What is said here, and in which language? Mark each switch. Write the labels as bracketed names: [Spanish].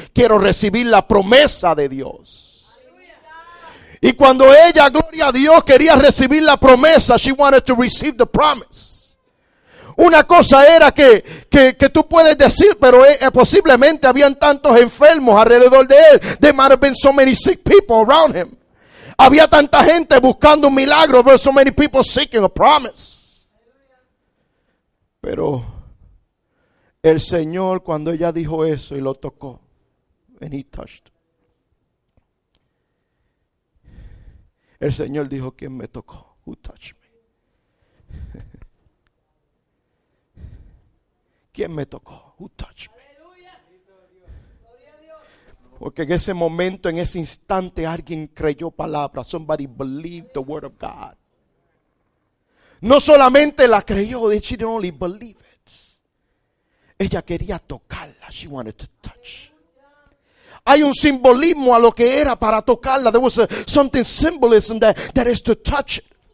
[Spanish] Quiero recibir la promesa de Dios. Y cuando ella, gloria a Dios, quería recibir la promesa, [English] she wanted to receive the promise. [Spanish] Una cosa era que tú puedes decir, pero posiblemente habían tantos enfermos alrededor de él. [English] There might have been so many sick people around him. [Spanish] Había tanta gente buscando un milagro. [English] There were so many people seeking a promise. [Spanish] Pero el Señor, cuando ella dijo eso y lo tocó, [English] and he touched, [Spanish] el Señor dijo, ¿quién me tocó? [English] Who touched me? [Spanish] ¿Quién me tocó? [English] Who touched me? [Spanish] Porque en ese momento, en ese instante, alguien creyó palabra. [English] Somebody believed the word of God. [Spanish] No solamente la creyó, [English] she didn't only believe it. [Spanish] Ella quería tocarla. [English] She wanted to touch. [Spanish] Hay un simbolismo a lo que era para tocarla. [English] There was something symbolism that is to touch it.